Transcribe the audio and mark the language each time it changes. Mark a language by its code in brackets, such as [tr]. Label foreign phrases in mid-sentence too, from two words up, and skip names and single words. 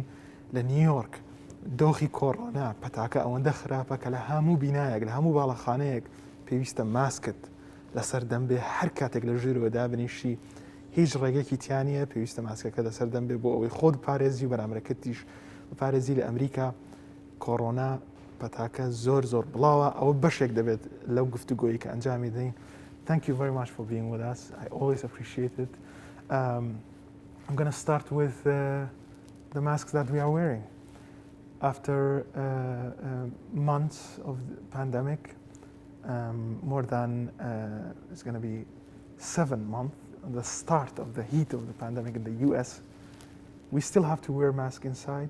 [ckb] لە نیویۆرک دۆخی کۆڕۆنا پەتاکە ئەوەندە خراپە کە لە هەموو بینایەک لە هەموو باڵەخانەیەک پێویستە ماسکت لەسەر دەمبێ، هەر کاتێک لە ژوورەوە دابنیشی هیچ ڕێگەکی تیانە پێویستە ماسکەکە لەسەر دەمبێ بۆ ئەوەی خۆت پارێزی و بەرامبەرەکەتیش پارێزی. لە ئەمریکا کۆڕۆنا پەتاکە زۆر بڵاوە، ئەوە بەشێک دەبێت لەو گفتوگۆیی کە ئەنجامی دەین. [en] Thank you very much for being with us. I always appreciate it. I'm going to start with the masks that we are wearing. After months of the pandemic, more than it's going to be 7 months, the start of the heat of the pandemic in the US, we still have to wear masks inside.